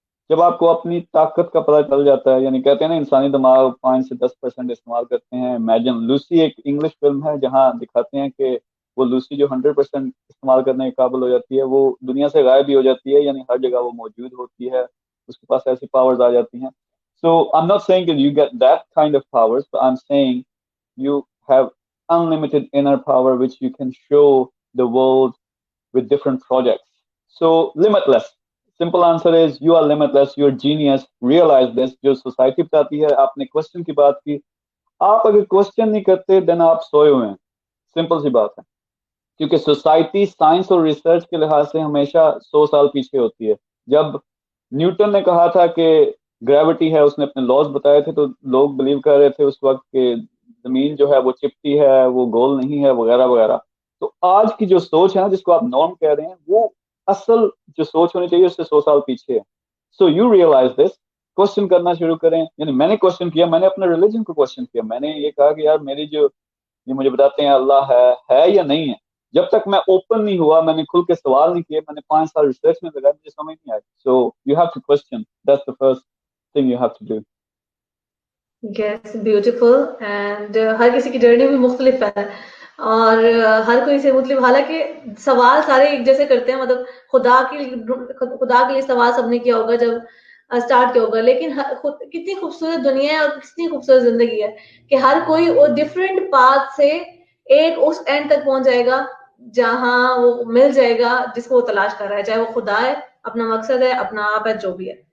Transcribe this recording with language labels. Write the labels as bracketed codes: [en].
[ur] جب آپ کو اپنی طاقت کا پتہ چل جاتا ہے، یعنی کہتے ہیں نا انسانی دماغ 5 سے 10% استعمال کرتے ہیں. امیجن لوسی ایک انگلش فلم ہے جہاں دکھاتے ہیں کہ وہ لوسی جو 100% استعمال کرنے کے قابل ہو جاتی ہے وہ دنیا سے غائب بھی ہو جاتی ہے، یعنی ہر جگہ وہ موجود ہوتی ہے، اس کے پاس ایسی پاورز آ جاتی ہیں. [en] So I'm not saying that you get that kind of powers, but I'm saying you have unlimited inner power which you can show the world with different projects. So limitless. Simple answer is you are limitless, you're genius. Realize this. [ur] جو society بتاتی ہے، آپ نے question کی بات کی، آپ اگر کوشچن نہیں کرتے دین آپ سوئے ہوئے ہیں. سمپل سی بات ہے. کیونکہ سوسائٹی سائنس اور ریسرچ کے لحاظ سے ہمیشہ 100 سال پیچھے ہوتی ہے. جب نیوٹن نے کہا تھا کہ گریوٹی ہے، اس نے اپنے لاز بتائے تھے تو لوگ بلیو کر رہے تھے اس وقت کہ زمین جو ہے وہ چپٹی ہے، وہ گول نہیں ہے، وغیرہ وغیرہ. تو آج کی جو سوچ ہے نا جس کو آپ نارم کہہ رہے ہیں، وہ اصل جو سوچ ہونی چاہیے اس سے 100 سال پیچھے ہے. [en] So you realize this. [ur] Question کرنا شروع کریں. یعنی میں نے کوشچن کیا، میں نے اپنے ریلیجن کو کوشچن کیا. میں نے یہ کہا کہ یار میری جو یہ مجھے بتاتے ہیں اللہ ہے یا نہیں ہے، جب تک میں اوپن نہیں ہوا، میں نے کھل کے سوال نہیں کیے، میں نے 5 سال ریسرچ میں لگا، مجھے سمجھ نہیں آئی. [en] So you have to question. That's the first thing you have to do. Yes beautiful. [ur] And ہر کسی کی جرنی بھی مختلف ہے اور ہر کوئی سے مختلف، حالانکہ سوال سارے ایک جیسے کرتے ہیں، مطلب خدا کے لیے سوال سب نے کیا ہوگا جب اسٹارٹ کیا ہوگا، لیکن کتنی خوبصورت دنیا ہے اور کتنی خوبصورت زندگی ہے کہ ہر کوئی وہ ڈفرینٹ پاتھ سے ایک اس اینڈ تک پہنچ جائے گا جہاں وہ مل جائے گا جس کو وہ تلاش کر رہا ہے، چاہے وہ خدا ہے، اپنا مقصد ہے، اپنا آپ ہے، جو بھی ہے.